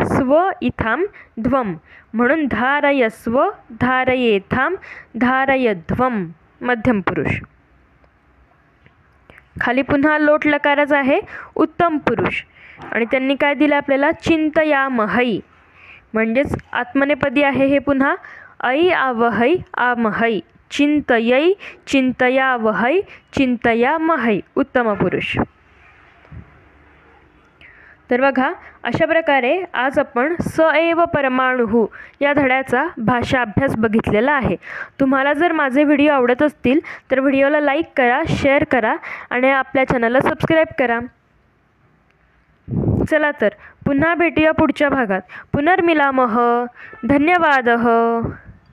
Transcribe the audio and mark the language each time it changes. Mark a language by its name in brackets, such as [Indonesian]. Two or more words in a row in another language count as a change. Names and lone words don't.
[Sanskrit] स्व इथाम ध्वम, म्हणून धारयस्व धारयेथाम धारयध्वम मध्यम पुरुष. [Marathi] खाली पुन्हा लोट लकारच आहे उत्तम पुरुष आणि त्यांनी काय दिलं आपल्याला? चिंतयामहै, म्हणजेच आत्मनेपदी आहे हे पुन्हा. [Sanskrit] ऐ आवहै आमहै, चिंतयै चिंतयावहै चिंतयामहै उत्तम पुरुष. [Marathi] तर बघा, अशा प्रकारे आज आपण [Sanskrit] स एव परमाणुः [Marathi] या धड्याचा भाषा अभ्यास बघितलेला आहे. तुम्हाला जर माझे व्हिडिओ आवडत असतील तर व्हिडिओला लाईक करा, शेअर करा आणि आपल्या चॅनलला सबस्क्राईब करा. चला तर पुन्हा भेटूया पुढच्या भागात. [Sanskrit] पुनर्मिलामः. धन्यवादः.